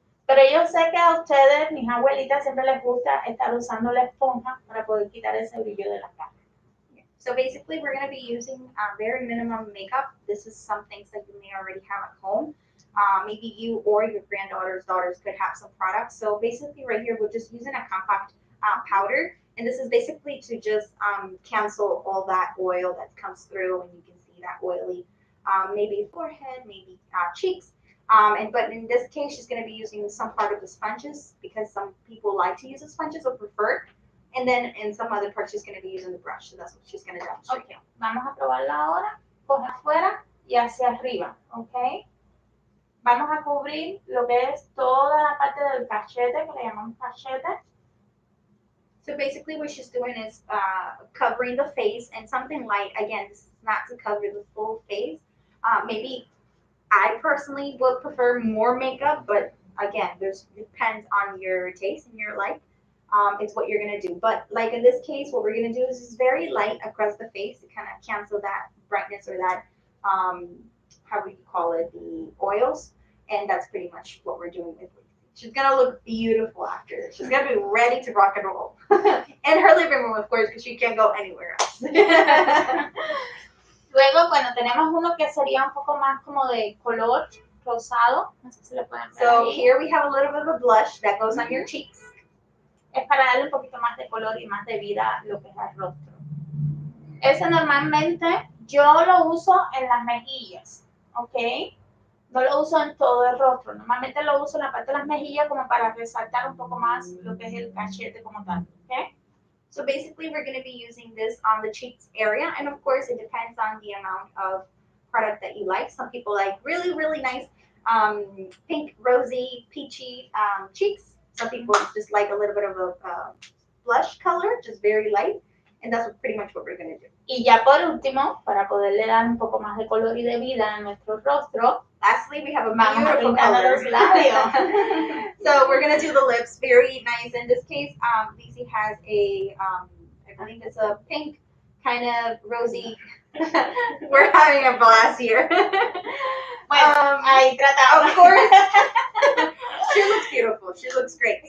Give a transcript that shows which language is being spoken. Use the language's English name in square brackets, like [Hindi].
[Spanish] Pero yo sé que a ustedes, mis abuelitas, siempre les gusta estar usando la esponja para poder quitar ese brillo de la cara. [English] So basically, we're going to be using very minimum makeup. This is some things that you may already have at home. Maybe you or your daughters could have some products. So basically, right here, we're just using a compact powder. And this is basically to just cancel all that oil that comes through, and you can see that oily, maybe forehead, maybe cheeks. But in this case, she's going to be using some part of the sponges because some people like to use the sponges or prefer. And then in some other parts, she's going to be using the brush. So that's what she's going to demonstrate. [Spanish] Ok, vamos a probarla ahora. Coge afuera y hacia arriba, ¿ok? Vamos a cubrir lo que es toda la parte del cachete, que le llamamos cachete. [English] So basically what she's doing is covering the face and something light. Again, this is not to cover the full face. Maybe I personally would prefer more makeup, but again, depends on your taste and your like. It's what you're gonna do. But like in this case, what we're gonna do is just very light across the face to kind of cancel that brightness or that, how would you call it, the oils. And that's pretty much what we're doing with Lacey. She's gonna look beautiful after this. She's gonna be ready to rock and roll. In her living room, of course, because she can't go anywhere else. [Spanish] Luego, bueno, tenemos uno que sería un poco más como de color rosado. No sé si lo pueden ver [English] So [Spanish] ahí. [English] here we have a little bit of a blush that goes on your cheeks. [Spanish] Es para darle un poquito más de color y más de vida a lo que es el rostro. Ese normalmente yo lo uso en las mejillas, ¿ok? No lo uso en todo el rostro. Normalmente lo uso en la parte de las mejillas como para resaltar un poco más lo que es el cachete como tal, ¿ok? [English] So basically, we're going to be using this on the cheeks area. And of course, it depends on the amount of product that you like. Some people like really, really nice pink, rosy, peachy cheeks. Some people just like a little bit of a blush color, just very light. And that's pretty much what we're going to do. [Spanish] Y ya por último, para poderle dar un poco más de color y de vida a nuestro rostro, [English] lastly, we have a [Spanish] vamos a [English] beautiful [Spanish] pintar [English] color. [Spanish] los labios. [English] So we're going to do the lips, very nice. In this case, Lacey has a, I believe it's a pink, kind of rosy. We're having a blast here. [Spanish] Bueno, ahí tratamos. [English] Of course. She looks beautiful. She looks great.